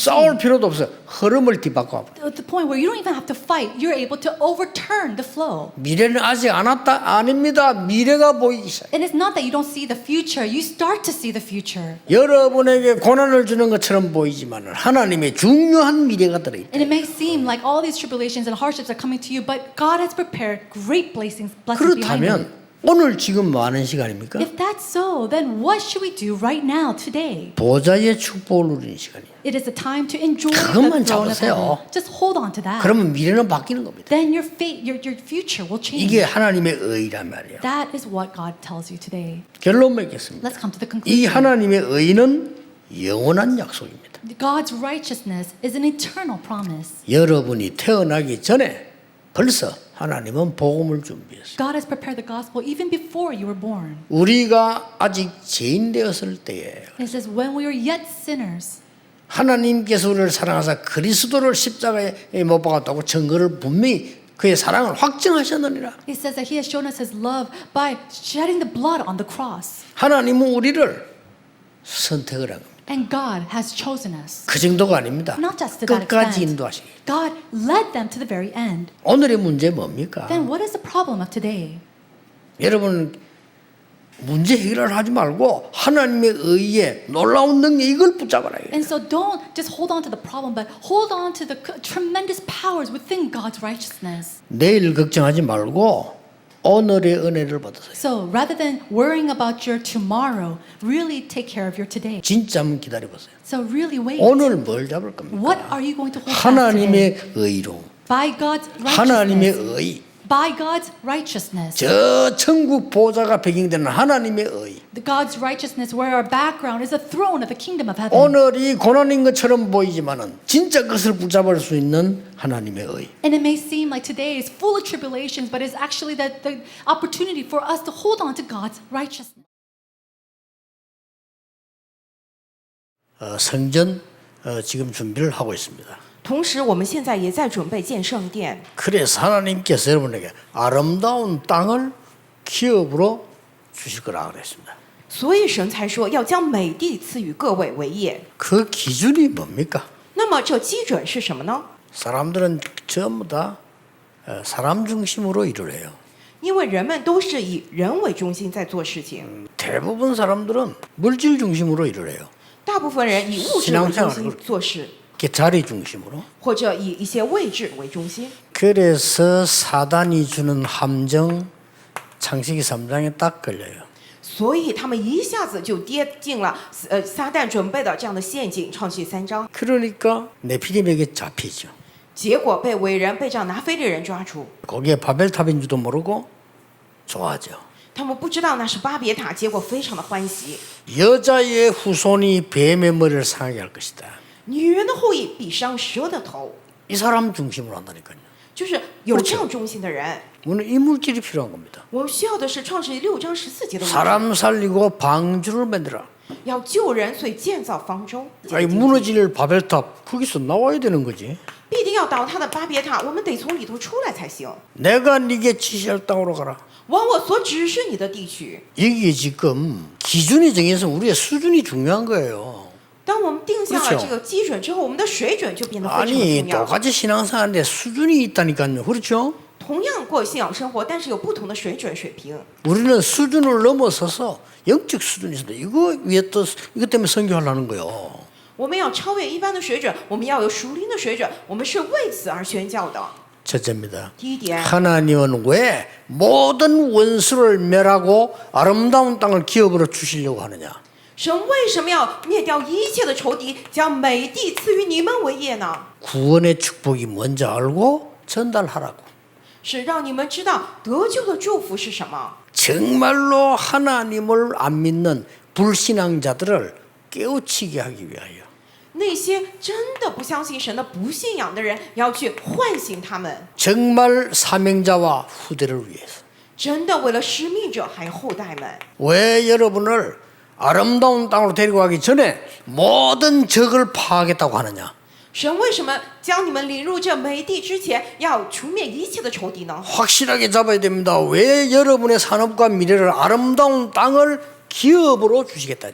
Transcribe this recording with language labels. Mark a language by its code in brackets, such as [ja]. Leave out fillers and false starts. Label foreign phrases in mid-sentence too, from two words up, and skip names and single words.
[ko] 싸울 필요도 없어요. 흐름을 뒤바꿔. [en] At the point where you don't even have to fight, you're able to overturn the flow. [ko] 미래는 아직 안 왔다? 아닙니다. 미래가 보이기 시작. [en] And it's not that you don't see the future, you start to see the future. [ko] 여러분에게 고난을 주는 것처럼 보이지만 하나님의 중요한 미래가 들어있다. [en] And it may seem like all these tribulations and hardships are coming to you, but God has prepared great blessings behind it. [ko] 그렇다면 오늘 지금 뭐 하는 시간입니까? [en] If that's so, then what should we do right now, today? [ko] 보좌의 축복을 누리는 시간이에요. [en] It is a time to enjoy [ko] 그것만 [en] the throne of [ko] 잡으세요. [en] heaven. Just hold on to that. [ko] 그러면 미래는 바뀌는 겁니다. [en] Then your fate, your future will change. [ko] 이게 하나님의 의란 말이에요. [en] That is what God tells you today. [ko] 결론 맺겠습니다. [en] Let's come to the [ko] 이 [en] conclusion. [ko] 하나님의 의는 영원한 약속입니다. [en] God's righteousness is an eternal promise. [ko] 여러분이 태어나기 전에 벌써 하나님은 복음을 준비했어요. [en] God has prepared the gospel even before you were born. [ko] 우리가 아직 죄인 되었을 때에 [en] It says, when we were yet sinners, [ko] 하나님께서 우리를 사랑하사 그리스도를 십자가에 못 박았다고 증거를 분명히 그의 사랑을 확증하셨느니라. [en] it says that He has shown us His love by shedding the blood on the cross. [ko] 하나님은 우리를 선택을 한 겁니다. [en] And God has chosen us. [ko] 그 정도가 아닙니다. [en] Not just to that [ko] 끝까지 [en] extent. [ko] 인도하시기. [en] God led them to the very end. [ko] 오늘의 문제 뭡니까? [en] Then what is the problem of today? [ko] 여러분 문제 해결을 하지 말고 하나님의 의에 놀라운 능력 이걸 붙잡아라. [en] And so don't just hold on to the problem, but hold on to the tremendous powers within God's righteousness. [ko] 내일 걱정하지 말고 오늘의 은혜를 받으세요. [en] So rather than worrying about your tomorrow, really take care of your today. [ko] 진짜 한번 기다려보세요. [en] So really wait. [ko] 오늘 뭘 잡을 겁니까? [en] What are you going to hold fast today? [ko] 하나님의 의로 [en] By God's [ko] 하나님의 [en] righteousness. [ko] 의 [en] By God's righteousness. [ko] 저 천국 보좌가 배경되는 하나님의 의 [en] The God's righteousness where our background is the throne of the kingdom of heaven. [ko] 오늘이 고난인 것처럼 보이지만은 진짜 그것을 붙잡을 수 있는 하나님의 의 [en] And it may seem like today is full of tribulations, but it's actually the opportunity for us to hold on to God's righteousness. [ko] 성전 지금 준비를 하고 있습니다. [zh] 同时，我们现在也在准备建圣殿。 [ko] 그래서 하나님께서 여러분에게 아름다운 땅을 기업으로 주실 거라 그랬습니다. [zh] 所以神才说要将美地赐予各位为业。 [ko] 그 기준이 뭡니까? [zh] 那么这基准是什么呢？ [ko] 사람들은 전부 다 사람 중심으로 일을 해요. [zh] 因为人们都是以人为中心在做事情， [ko] 대부분 사람들은 물질 중심으로 일을 해요. [zh] 大部分人以物质为中心做事， [ko] 이렇게 자리 중심으로. [zh] 或者以一些位置为中心。 [ko] 그래서 사단이 주는 함정 창세기 3장에 딱 걸려요. [zh] 所以他们一下子就跌进了撒旦准备的这样的陷阱，创世3章。 [ko] 그러니까 네피림에게 잡히죠. [zh] 结果被伟人被这样拿非利人抓住， [ko] 거기에 바벨탑인 줄도 모르고 좋아하죠. [zh] 他们不知道那是巴别塔，结果非常的欢喜。 [ko] 여자의 후손이 뱀의 머리를 상하게 할 것이다. [zh] 女人的后裔必伤蛇的头， [ko] 이 사람 중심으로 한다니까요. [zh] 就是有这样忠心的人。 [ko] 우리는 이 물질이 필요한 겁니다. [zh] 我们需要的是创世6章14节的物质， [ko] 사람 살리고 방주를 만들어. [zh] 要救人，所以建造方舟。 [ko] 아니 무너질 바벨탑 거기서 나와야 되는 거지. [zh] 必定要倒塌的巴别塔，我们得从里头出来才行。 [ko] 내가 네게 지시할 땅으로 가라. [zh] 往我所指示你的地去。 [ko] 이게 지금 기준이 정해서 우리의 수준이 중요한 거예요. [zh] 当我们定下了 [ko] 그렇죠 [zh] 这个基准之后，我们的水准就变得非常的 [ko] 아니 [zh] 重要。 [ko] 똑같이 신앙생활인데 수준이 있다니까요. 그렇죠? [zh] 同样过信仰生活，但是有不同的水准水平。 [ko] 우리는 수준을 넘어서서 영적 수준이 있습니다. 이거 위에 또 이것 때문에 선교하려는 거예요. [zh] 我们要超越一般的水准，我们要有属灵的水准，我们是为此而宣教的。 [ko] 첫째입니다. [zh] 第一点， [ko] 하나님은 왜 모든 원수를 멸하고 아름다운 땅을 기업으로 주시려고 하느냐? [zh] 神为什么要灭掉一切的仇敌，将美地赐予你们为业呢？ [ko] 구원의 축복이 뭔지 알고 전달하라고. [zh] 是让你们知道得救的祝福是什么。 [ko] 정말로 하나님을 안 믿는 불신앙자들을 깨우치게 하기 위하여. [zh] 那些真的不相信神的不信仰的人，要去唤醒他们， [ko] 정말 사명자와 후대를 위해서. [zh] 真的为了使命者还有后代们。 [ko] 왜 여러분을 아름다운 땅으로 데리고 가기 전에 모든 적을 파하겠다고 하느냐? [zh] 神为什么将你们领入这美地之前，要除灭一切的仇敌呢？ [ko] 확실하게 잡아야 됩니다. 왜 여러분의 산업과 미래를 아름다운 땅을 기업으로 주시겠다냐?